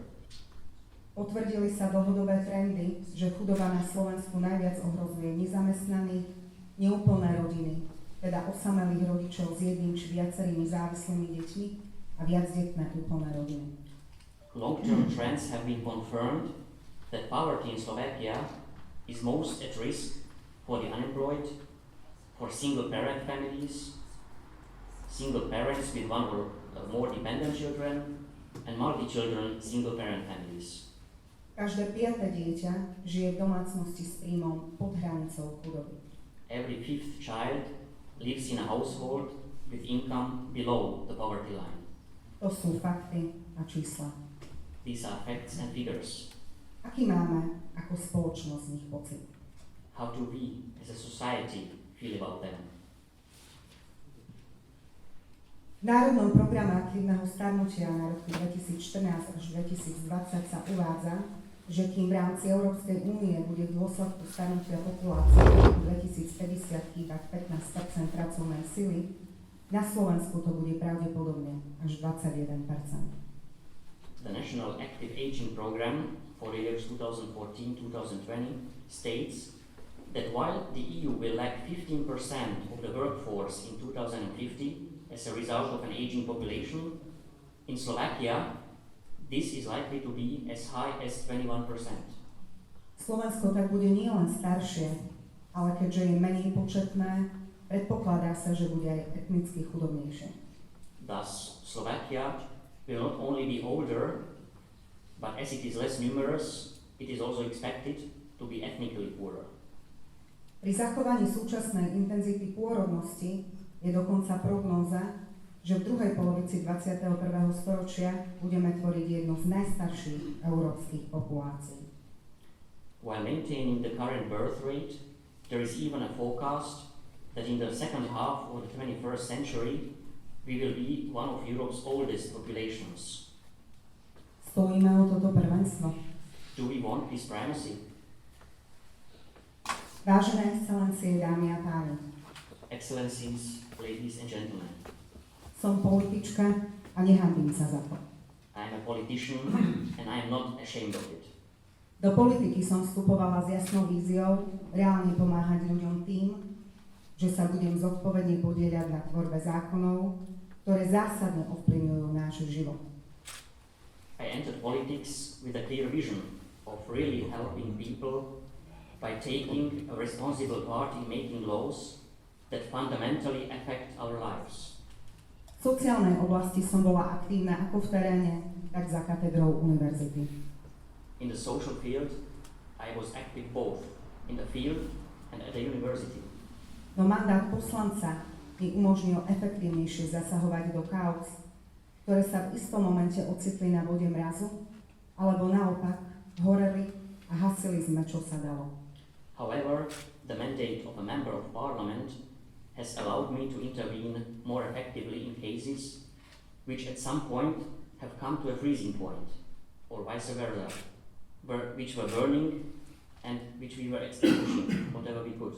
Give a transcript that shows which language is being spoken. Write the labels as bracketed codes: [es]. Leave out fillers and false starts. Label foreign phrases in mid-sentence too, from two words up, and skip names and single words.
[sk] Potvrdili sa dlhodobé trendy, že chudoba na Slovensku najviac ohrozuje nezamestnaných, neúplné rodiny, teda osamelých rodičov s jedným či viacerými závislými deťmi a viacdetné úplné rodiny. [en] Long-term trends have been confirmed that poverty in Slovakia is most at risk for the unemployed, for single-parent families, single parents with one or more dependent children, and multi-children single-parent families. [sk] Každé piate dieťa žije v domácnosti s príjmom pod hranicou chudoby. [en] Every fifth child lives in a household with income below the poverty line. [sk] To sú fakty a čísla. [en] These are facts and figures. [sk] Aký máme ako spoločnosť z nich pocit? [en] How do we, as a society, feel about them? [sk] V Národnom programe aktívneho starnutia na roky 2014 až 2020 sa uvádza, že kým v rámci Európskej únie bude v dôsledku starnutia populácie v roku 2050 chýbať 15% pracovnej sily, na Slovensku to bude pravdepodobne až 21%. [en] The National Active Aging Program for the years 2014-2020 states that while the EU will lack 15% of the workforce in 2050 as a result of an aging population, in Slovakia, this is likely to be as high as 21%. [sk] Slovensko tak bude nielen staršie, ale keďže je menej početné, predpokladá sa, že bude aj etnicky chudobnejšie. [en] Thus, Slovakia will not only be older, but as it is less numerous, it is also expected to be ethnically poorer. [sk] Pri zachovaní súčasnej intenzity pôrodnosti je dokonca prognóza, že v druhej polovici 21. storočia budeme tvoriť jednu z najstarších európskych populácií. [en] While maintaining the current birth rate, there is even a forecast that in the second half of the 21st century, we will be one of Europe's oldest populations. [sk] Stojíme o toto prvenstvo. [en] Do we want this primacy? [sk] Vážené excelencie, dámy a páni, [en] Excellencies, ladies and gentlemen, [sk] som politička a nehanbím sa za to. [en] I am a politician and I am not ashamed of it. [sk] Do politiky som vstupovala s jasnou víziou reálne pomáhať ľuďom tým, že sa budem zodpovedne podieľať na tvorbe zákonov, ktoré zásadne ovplyvňujú náš život. [en] I entered politics with a clear vision of really helping people by taking a responsible part in making laws that fundamentally affect our lives. [sk] V sociálnej oblasti som bola aktívna ako v teréne, tak za katedrou univerzity. [en] In the social field, I was active both in the field and at the university. [sk] No mandát poslanca mi umožnil efektívnejšie zasahovať do kauz, ktoré sa v istom momente ocitli na vode mrazu, alebo naopak horeli a hasili sme, čo sa dalo. [en] However, the mandate of a member of parliament has allowed me to intervene more effectively in cases which at some point have come to a freezing point, or vice versa, which were burning and which we were extinguishing, whatever we could.